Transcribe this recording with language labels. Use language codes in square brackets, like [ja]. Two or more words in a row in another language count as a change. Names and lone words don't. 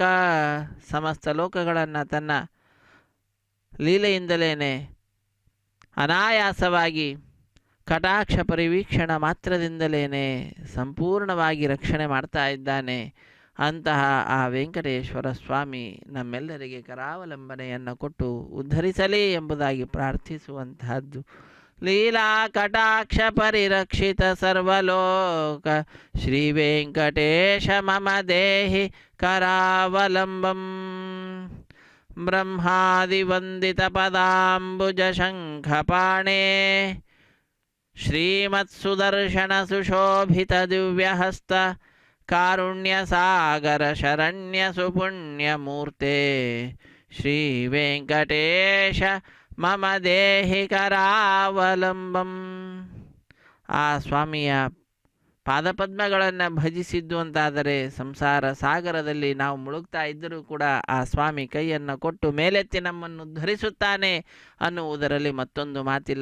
[kn] ಸಮಸ್ತ ಲೋಕಗಳನ್ನು ತನ್ನ ಲೀಲೆಯಿಂದಲೇ ಅನಾಯಾಸವಾಗಿ ಕಟಾಕ್ಷ ಪರಿವೀಕ್ಷಣ ಮಾತ್ರದಿಂದಲೇ ಸಂಪೂರ್ಣವಾಗಿ ರಕ್ಷಣೆ ಮಾಡ್ತಾ ಇದ್ದಾನೆ. ಅಂತಹ ಆ ವೆಂಕಟೇಶ್ವರ ಸ್ವಾಮಿ ನಮ್ಮೆಲ್ಲರಿಗೆ ಕರಾವಲಂಬನೆಯನ್ನು ಕೊಟ್ಟು ಉದ್ಧರಿಸಲಿ ಎಂಬುದಾಗಿ ಪ್ರಾರ್ಥಿಸುವಂತಹದ್ದು. [sa] ಲೀಲಾ ಕಟಾಕ್ಷ ಪರಿರಕ್ಷಿತ ಸರ್ವಲೋಕ ಶ್ರೀ ವೆಂಕಟೇಶ ಮಮ ದೇಹಿ ಕರಾವಲಂಬಂ. ಬ್ರಹ್ಮಾದಿವಂದಿತ ಪದಾಂಬುಜ ಶಂಖಪಾಣೇ ಶ್ರೀಮತ್ಸುದರ್ಶನ ಸುಶೋಭಿತ ದಿವ್ಯಹಸ್ತ ಕಾರುಣ್ಯ ಸಾಗರ ಶರಣ್ಯ ಸುಪುಣ್ಯಮೂರ್ತೆ ಶ್ರೀ ವೆಂಕಟೇಶ ಮಮ ದೇಹಿ ಕರಾವಲಂಬಂ. [kn] ಆ ಸ್ವಾಮಿಯ ಪಾದಪದ್ಮಗಳನ್ನು ಭಜಿಸಿದ್ದು ಅಂತಾದರೆ ಸಂಸಾರ ಸಾಗರದಲ್ಲಿ ನಾವು ಮುಳುಗ್ತಾ ಇದ್ದರೂ ಕೂಡ ಆ ಸ್ವಾಮಿ ಕೈಯನ್ನು ಕೊಟ್ಟು ಮೇಲೆತ್ತಿ ನಮ್ಮನ್ನು ಧರಿಸುತ್ತಾನೆ ಅನ್ನುವುದರಲ್ಲಿ ಮತ್ತೊಂದು ಮಾತಿಲ್ಲ.